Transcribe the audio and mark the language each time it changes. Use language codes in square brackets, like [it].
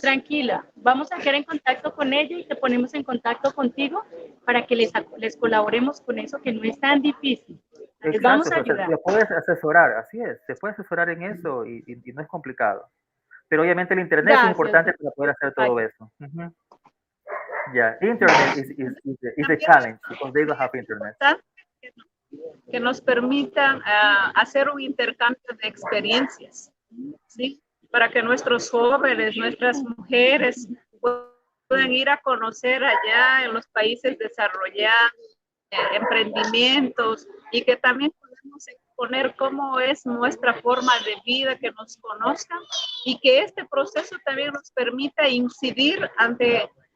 [es] Tranquila, vamos a quedar en contacto con ella y te ponemos en contacto contigo para que les colaboremos con eso, que no es tan difícil. Les vamos a ayudar. Se puede asesorar, así es, se puede asesorar en eso y no es complicado. Pero obviamente el internet es importante para poder hacer todo eso. [en] Yeah, internet is the challenge because they don't have internet. [es] Que nos permitan hacer un intercambio de experiencias, ¿sí? Para que nuestros jóvenes, nuestras mujeres puedan ir a conocer allá en los países desarrollados, emprendimientos, y que también podemos exponer cómo es nuestra forma de vida, que nos conozcan, y que este proceso también nos permita incidir ante